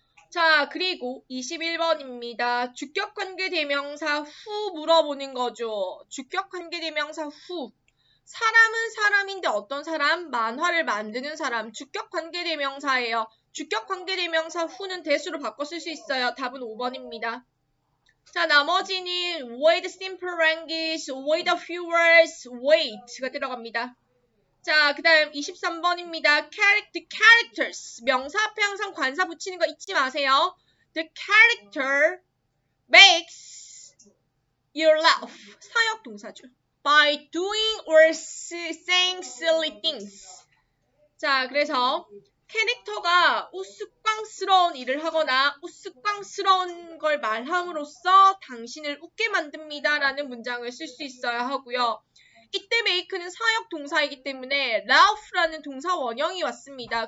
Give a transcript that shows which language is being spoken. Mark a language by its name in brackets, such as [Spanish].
[Korean] 자, 그리고 21번입니다. 주격관계대명사 후 물어보는 거죠. 주격관계대명사 후. 사람은 사람인데 어떤 사람? 만화를 만드는 사람. 주격관계대명사예요. 주격관계대명사 후는 대수로 바꿔 쓸 수 있어요. 답은 5번입니다. 자, 나머지는 with simple language, with a few words, wait가 들어갑니다. 자, 그 다음 23번입니다. characters. 명사 앞에 항상 관사 붙이는 거 잊지 마세요. [English] The character makes you laugh. [Korean] 사역 동사죠. [English] By doing or saying silly things. [Korean] 자, 그래서 캐릭터가 우스꽝스러운 일을 하거나 우스꽝스러운 걸 말함으로써 당신을 웃게 만듭니다. 라는 문장을 쓸 수 있어야 하고요. 이때 make는 사역 동사이기 때문에 laugh라는 동사 원형이 왔습니다.